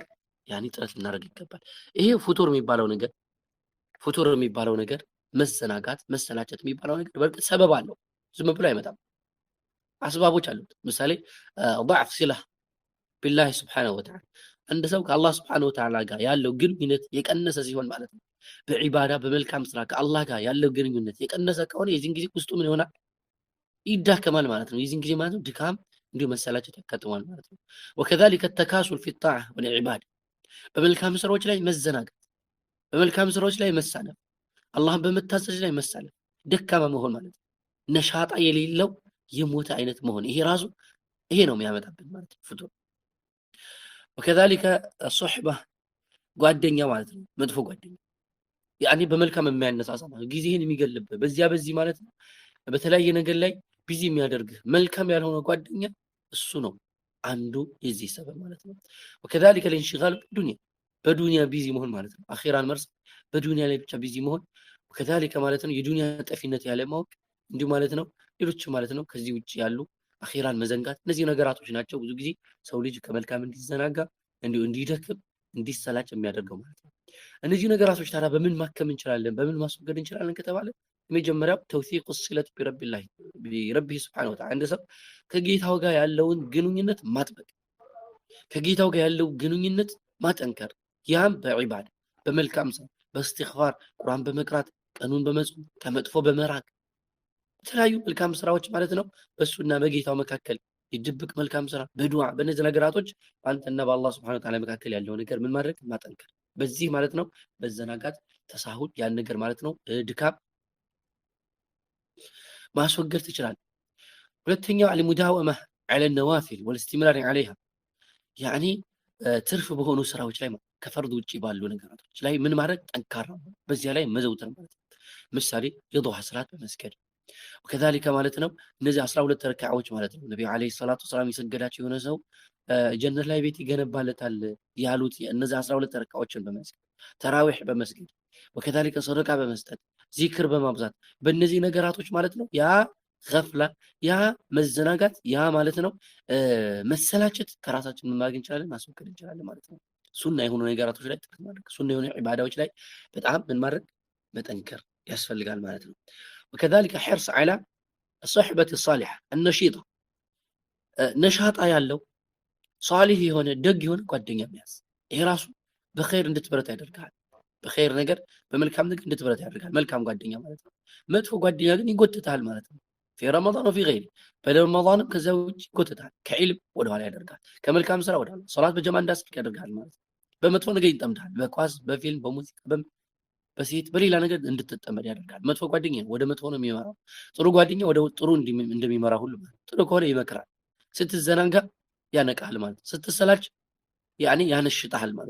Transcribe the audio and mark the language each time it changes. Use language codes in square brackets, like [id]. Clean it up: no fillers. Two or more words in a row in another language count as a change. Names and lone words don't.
[am] ያኔ ጥረት ልናደርግ ይገባል። ይሄ ፍጡር የሚባለው ነገር መዘናጋት መሰላቸት የሚባለው ነገር በእርግጥ ሰበብ አለው። ዝም ብሎ አይመጣም። አስባቦች አሉት። ምሳሌ [ar] ضعف صلة بالله سبحانه وتعالى [am] አንድ ሰው ከአላህ [ar] سبحانه وتعالى [am] ጋር ያለው ግንኙነት የቀነሰ ሲሆን ማለት ነው በዒባዳ በመልካም ስራ ከአላህ ጋር ያለው ግንኙነት የቀነሰ ከሆነ የዚህን ጊዜ ውስጡ ምን ይሆናል? ይዳከማል ማለት ነው። የዚህን ጊዜ ማለት ነው ድካም እንዲሁ መሰላቸት ያጋጥማል ማለት ነው። [ar] وكذلك التكاسل في الطاعة والعبادة [am] በመልካም ስራዎች ላይ መዘናጋት፣ በመልካም ስራዎች ላይ መሳነፍ፣ አላህን በመታዘዝ ላይ መሳነፍ፣ ደካማ መሆን ማለት ነው። ነሻጣ የሌለው የሞተ አይነት መሆን ይሄ ራሱ ይሄ ነው የሚያመጣብን ማለት ነው ፍጡር። [ar] وكذلك الصحبة [am] ጓደኛ ማለት ነው መጥፎ ጓደኛ ያኔ በመልካም የሚያነሳሳ ማለት ጊዜህን የሚገልብህ በዚህ ማለት ነው በተለያየ ነገር ላይ ቢዚ የሚያደርግህ መልካም ያልሆነ ጓደኛ እሱ ነው አንዱ የዚህ ሰበብ ማለት ነው። [ar] وكذلك الانشغال [am] በዱንያ ቢዚ መሆን ማለት ነው። አኺራን መርሳት በዱንያ ላይ ብቻ ቢዚ መሆን وكذلك ማለት ነው የዱንያ ጠፊነት ያለ ማወቅ እንዲሁ ማለት ነው ሌሎች ማለት ነው ከዚህ ውጪ ያሉ አኺራን መዘንጋት እነዚህ ነገራቶች ናቸው ብዙ ጊዜ ሰው ልጅ ከመልካም እንዲዘናጋ እንዲሁ እንዲደክም እንዲሰላጭ የሚያደርገው ማለት ነው። እነዚህ ነገራቶች ታዲያ በምን ማከም እንችላለን? በምን ማስወገድ እንችላለን ከተባለ የመጀመሪያው [ar] توثيق الصلة بربه سبحانه وتعالى [am] አንድ ሰው ከጌታው ጋር ያለውን ግንኙነት ማጥበቅ፣ ከጌታው ጋር ያለው ግንኙነት ማጠንከር፣ ያም በዒባዳ በመልካም ስራ በእስትግፋር ቁርአን በመቅራት ቀኑን በመጾም ከመጥፎ በመራቅ የተለያዩ መልካም ስራዎች ማለት ነው በሱና በጌታው መካከል የድብቅ መልካም ስራ በዱዓ በእነዚህ ነገራቶች አንተና በአላህ [ar] سبحانه وتعالى [am] መካከል ያለው ነገር ምን ማድረግ ማጠንከር በዚህ ማለት ነው በዘናጋት ተሳሁድ ያን ነገር ማለት ነው ድካም ማስወገድ ትችላለህ። ሁለተኛው [ar] المداومة على النوافل والاستمرار عليها يعني [am] ትርፍ በሆኑ ስራዎች ላይ ከፈርድ ውጪ ባሉ ነገራቶች ላይ ምን ማድረግ ጠንካራ በዚያ ላይ መዘውተር ማለት ነው። ምሳሌ የዱሃ ሰላት በመስገድ وكذلك ማለት ነው እነዚህ 12 ረካዓዎች ማለት ነው ነብዩ [ar] عليه الصلاة السلام [am] የሰገዳቸው የሆነ ሰው ጀነት ላይ ቤት ይገነባለታል ያሉት እነዚህ 12 ረካዓዎችን በመስገድ ተራዊህ በመስገድ وكذلك ሰደቃ በመስጠት ዚክር በማብዛት በእነዚህ ነገራቶች ማለት ነው ያ ገፍላ ያ መዘናጋት ያ ማለት ነው መሰላቸት ከራሳችን ምን ማድረግ እንችላለን ማስወገድ እንችላለን ማለት ነው። ሱና የሆኑ ነገራቶች ላይ ጥቅም ማድረግ ሱና የሆኑ ኢባዳዎች ላይ በጣም ምን ማድረግ መጠንከር ያስፈልጋል ማለት ነው። [ar] وكذلك حرص على الصحبة الصالحة النشيطة [am] ነሻጣ ያለው ሷሊህ የሆነ ደግ የሆነ ጓደኛ መያዝ ይሄ ራሱ በኸይር እንድትበረታ ያደርጋል። በኸይር ነገር በመልካም ነገር እንድትበረታ ያደርጋል መልካም ጓደኛ ማለት ነው። መጥፎ ጓደኛ ግን ይጎትታል ማለት ነው። [ar] في رمضان وفي غيره [am] በረመዳንም ከዛ ውጪ ይጎትታል ከዒልም ወደ ኋላ ያደርጋል ከመልካም ስራ ወደ ኋላ ሶላት በጀማ እንዳስልክ ያደርጋል ማለት ነው። በመጥፎ ነገር ይጠምዳል በኳስ በፊልም በሙዚቃ በሴት በሌላ ነገር እንድትጠመድ ያደርጋል። መጥፎ ጓደኛ ወደ መጥፎ ነው የሚመራው። ጥሩ ጓደኛ ወደ ጥሩ እንደሚመራ ሁሉ ጥሩ ከሆነ ይመክራል። ስትዘናጋ ያነቃል ማለት ነው። ስትሰላች ያኔ ያነሽጣል ማለት